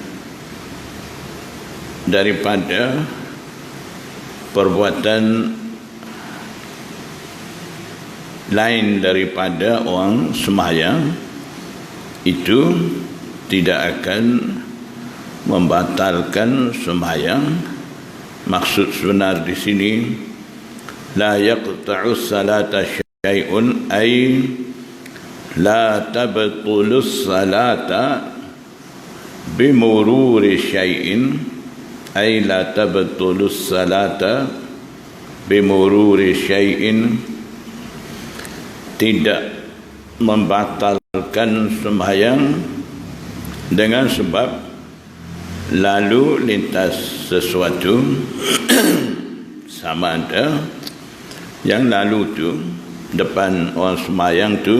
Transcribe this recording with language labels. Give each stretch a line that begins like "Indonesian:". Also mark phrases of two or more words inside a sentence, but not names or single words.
Malay: daripada perbuatan lain daripada orang sembahyang itu tidak akan membatalkan sembahyang. Maksud sebenar di sini
Arabic: لا يقطع الصلاة شيء أي لا تبطل الصلاة بمرور شيء أي لا تبطل الصلاة بمرور شيء,
Malay: tidak membatalkan sembahyang dengan sebab lalu lintas sesuatu sama ada yang lalu tu depan orang sembahyang tu